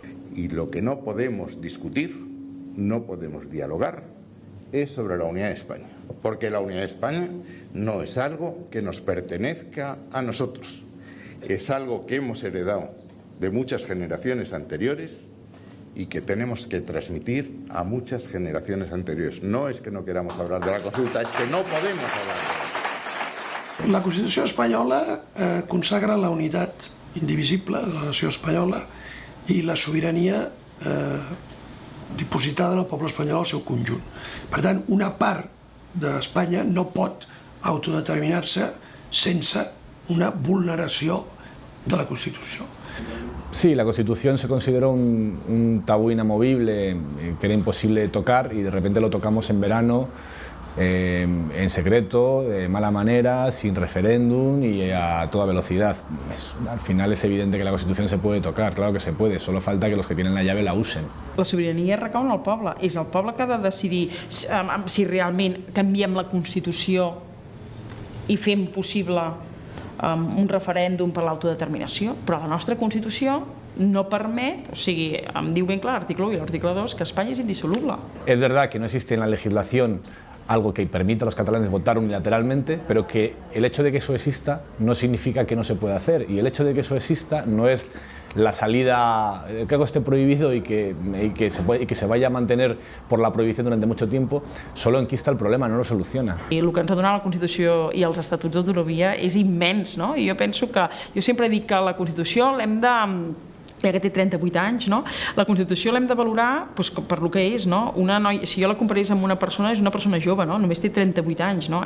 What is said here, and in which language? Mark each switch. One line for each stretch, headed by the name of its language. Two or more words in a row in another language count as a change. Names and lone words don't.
Spanish: Y lo que no podemos discutir, no podemos dialogar, es sobre la unidad de España, porque la unidad de España no es algo que nos pertenezca a nosotros, es algo que hemos heredado de muchas generaciones anteriores y que tenemos que transmitir a muchas generaciones anteriores. No es que no queramos hablar de la consulta, es que no podemos hablar de
Catalan: la Constitució espanyola consagra la unitat indivisible de la nació espanyola i la sobirania dipositada en el poble espanyol al seu conjunt. Per tant, una part d'Espanya no pot autodeterminar-se sense una vulneració de la Constitució.
Spanish: Sí, la Constitución se consideró un tabú inamovible que era imposible de tocar y de repente lo tocamos en verano, en secreto, de mala manera, sin referéndum y a toda velocidad. Al final es evidente que la Constitución se puede tocar, claro que se puede, solo falta que los que tienen la llave la usen.
Catalan: La sobirania recau en el poble, és el poble que ha de decidir si realment canviem la Constitució i fem possible un referèndum per l'autodeterminació, però la nostra Constitució no permet, o sigui, em diu ben clar l'article 1 i l'article 2 que Espanya és indissoluble.
Spanish: Es verdad que no existe en la legislación algo que permita a los catalanes votar unilateralmente, pero que el hecho de que eso exista no significa que no se pueda hacer, y el hecho de que eso exista no es la salida, que algo esté prohibido y que se vaya a mantener por la prohibición durante mucho tiempo, solo enquista el problema, no lo soluciona.
Catalan: I el que ens ha donat la Constitució i els Estatuts d'Autonomia és immens, no? I jo penso que, jo sempre dic que la Constitució l'hem de, ja que té 38 anys, no? La Constitució l'hem de valorar doncs, per lo que és, no? Una noia, si jo la comparés amb una persona, és una persona jove, no? Només té 38 anys, no?